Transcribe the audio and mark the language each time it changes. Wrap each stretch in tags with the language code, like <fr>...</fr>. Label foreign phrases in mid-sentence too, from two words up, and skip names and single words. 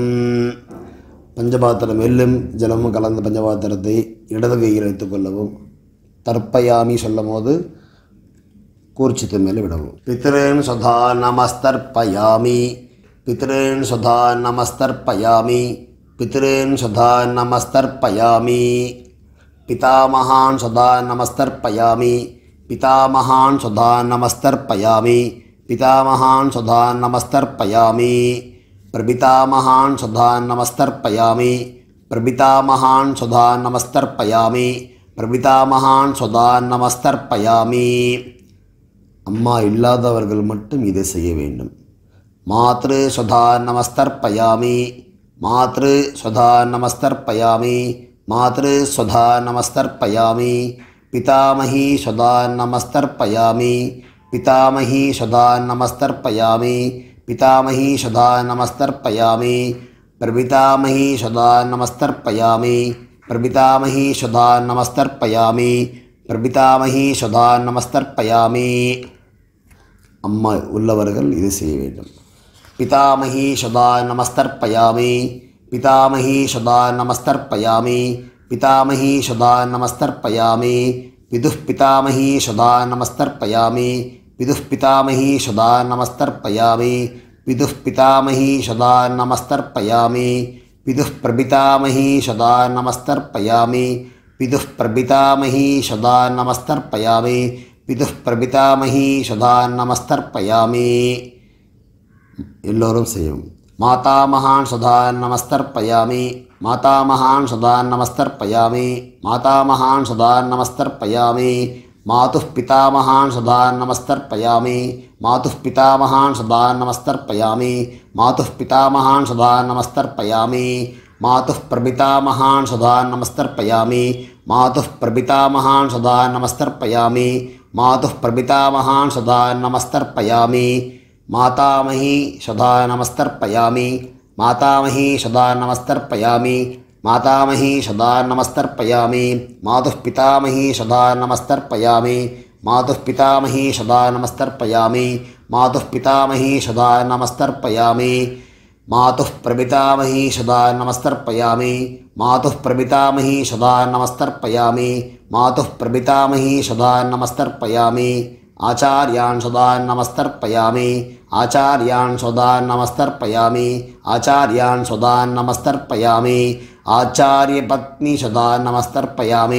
<ta>பஞ்சபாத்திரம் எள்ளும் ஜலமும் கலந்த பஞ்சபாத்திரத்தை இடது கையில் வைத்துக்கொள்ளவும். தர்ப்பயாமி சொல்லும் போது கூர்ச்சத்தை மேலே விடவும்.</ta> <sa>पितॄन् स्वधा नमस्तर्पयामि। पितॄन् स्वधा नमस्तर्पयामि. पितॄन् स्वधा नमस्तर्पयामि. पितामहान् स्वधा नमस्तर्पयामि. पितामहान् स्वधा नमस्तर्पयामि. पितामहान् स्वधा नमस्तर्पयामि. प्रपितामहान् स्वधा नमस्तर्पयामि. प्रपितामहान् स्वधा नमस्तर्पयामि. प्रपितामहान् स्वधा नमस्तर्पयामि.</sa> <ta>அம்மா இல்லாதவர்கள் மட்டும் இதை செய்ய வேண்டும்.</ta> <sa>मातॄः स्वधा नमस्तर्पयामि. मातॄः स्वधा नमस्तर्पयामि. मातॄः स्वधा नमस्तर्पयामि। पितामहीः स्वधा नमस्तर्पयामि. पितामहीः स्वधा नमस्तर्पयामि. पितामहीः स्वधा नमस्तर्पयामि. प्रपितामहीः स्वधा नमस्तर्पयामि. प्रपितामहीः स्वधा नमस्तर्पयामि. प्रपितामहीः स्वधा नमस्तर्पयामि.</sa> <ta>அம்மா உள்ளவர்கள் இது செய்ய வேண்டும்.</ta> <sa>पितामहीः स्वधा नमस्तर्पयामि. पितामहीः स्वधा नमस्तर्पयामि। पितामहीः स्वधा नमस्तर्पयामि. पितुः पितामहीः स्वधा नमस्तर्पयामि. पितुः पितामहीः स्वधा नमस्तर्पयामि. पितुः पितामहीः स्वधा नमस्तर्पयामि. पितुः प्रपितामहीः स्वधा नमस्तर्पयामि. पितुः प्रपितामहीः स्वधा नमस्तर्पयामि. पितुः प्रपितामहीः स्वधा नमस्तर्पयामि.</sa> <ta>எல்லோரும் செய்யும்.</ta> <sa>मातामहान् स्वधा नमस्तर्पयामि. मातामहान् स्वधा नमस्तर्पयामि। मातामहान् स्वधा नमस्तर्पयामि. मातुः पितामहान् स्वधा नमस्तर्पयामि. मातुः पितामहान् स्वधा नमस्तर्पयामि। मातुः पितामहान् स्वधा नमस्तर्पयामि. मातुः प्रपितामहान् स्वधा नमस्तर्पयामि. मातुः प्रपितामहान् स्वधा नमस्तर्पयामि. मातुः प्रपितामहान् स्वधा नमस्तर्पयामि. मातामहीः स्वधा नमस्तर्पयामि. मातामहीः स्वधा नमस्तर्पयामि। मातामहीः स्वधा नमस्तर्पयामि. मातुः पितामहीः स्वधा नमस्तर्पयामि। मातुः पितामहीः स्वधा नमस्तर्पयामि. मातुः पितामहीः स्वधा नमस्तर्पयामि. मातुः प्रपितामहीः स्वधा नमस्तर्पयामि. मातुः प्रपितामहीः स्वधा नमस्तर्पयामि. मातुः प्रपितामहीः स्वधा नमस्तर्पयामि. आचार्यान् स्वधा नमस्तर्पयामि। आचार्यान् स्वधा नमस्तर्पयामि. आचार्यान् स्वधा नमस्तर्पयामि। आचार्य पत्नीः स्वधा नमस्तर्पयामि.</sa>